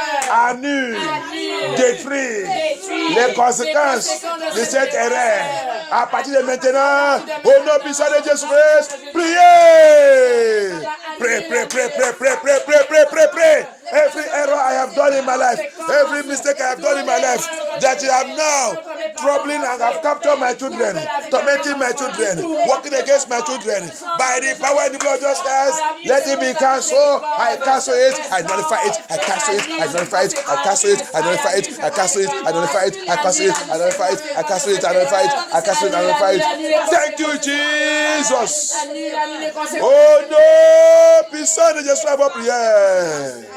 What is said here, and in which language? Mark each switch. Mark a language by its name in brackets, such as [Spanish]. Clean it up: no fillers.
[French] Annule, détruis les conséquences de cette erreur. À partir de maintenant, au nom puissant de Jésus-Christ, priez. [English] Pray. Every error I have done in my life, every mistake I have done in my life, that you have now troubling and have captured my children, tormenting my children, working against my children, by the power and the blood of Jesus Christ, let it be cancelled. I cancel it, I nullify it, I cancel it, I nullify it, I cancel it, I nullify it, I cancel it, I nullify it, I cancel it, I nullify it, I cancel it, I nullify it, I cancel it, I nullify it. Thank you, Jesus. [French] Oh no, puissant de Jésus, votre prière.